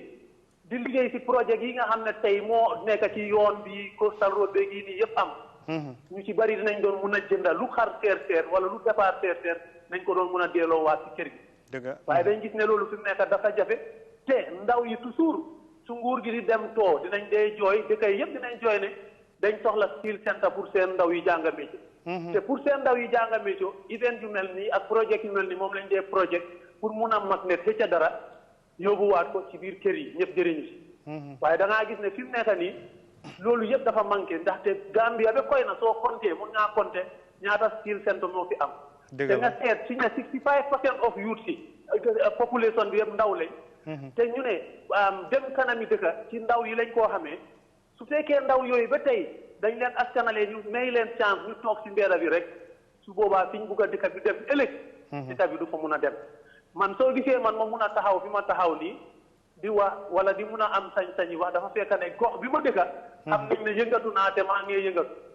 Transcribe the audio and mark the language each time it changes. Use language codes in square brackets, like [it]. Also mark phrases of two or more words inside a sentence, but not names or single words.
[wo] di liggéey ci projet yi nga xam ne tey moo nekk ci yoon bi [en] coastal road [wo] beeg yi nii yëpp am. ñu ci bari dinañ doon mun a jënda lu xar seer wala lu départ seer nañ ko doon mun a delloo waat ci kër gi. waaye dañ gis ne loolu fi mu nekk dafa jafe te ndaw yi toujours su nguur gi di dem too dinañ dee jooy dëkk yi yëpp dinañ jooy ne dañ soxla [en] skill center [wo] pour seen ndaw yi jàng métier. te pour seen ndaw yi jàng métier event yu mel nii ak projet yu mel nii moom lañ dee projet pour mun a mag ne ca dara. yóbbuwaat ko ci biir kër yi ñëpp jëriñu si. waaye da ngaa gis ne fi mu nekk nii loolu yëpp dafa manqué ndaxte Gambia ba koy na soo compté mun ngaa compté ñaata [en] skill center [wo] moo fi am. te nga seet suñu ne [en] 65% of youth [wo] si population bi yëpp ndaw lañ. te ñu ne dem kanami dëkka ci ndaw yi lañ koo xamee su fekkee ndaw yooyu ba tey dañ leen askanalee ñu may leen chance ñu toog si mbeera bi rek su boobaa fi ñu bugg a dëkk bi dem ëllëg. dëkk bi du fa mun a dem. man soo gisee man ma mun a taxaw fi ma taxaw nii di wax wala di mun a am sañ-sañ yi wax dafa fekk ne gox bi ma dëkka xam nañ ne yëngatu naa te maa ngi yëngatu.